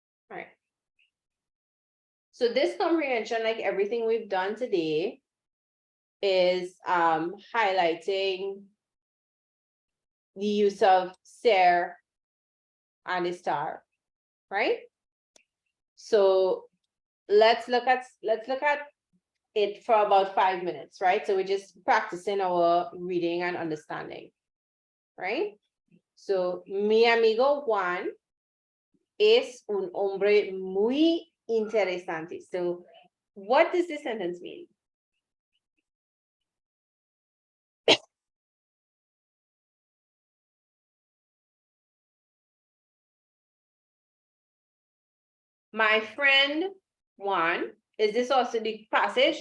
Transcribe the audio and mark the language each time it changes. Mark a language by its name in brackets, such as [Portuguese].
[English] All right. So this comprehension, like everything we've done today, is highlighting the use of ser and estar, right? So let's look at it for about 5 minutes, right? So we're just practicing our reading and understanding, right? [Spanish] So mi amigo Juan es un hombre muy interesante. [English] So what does this sentence mean? My friend Juan, is this also the passage?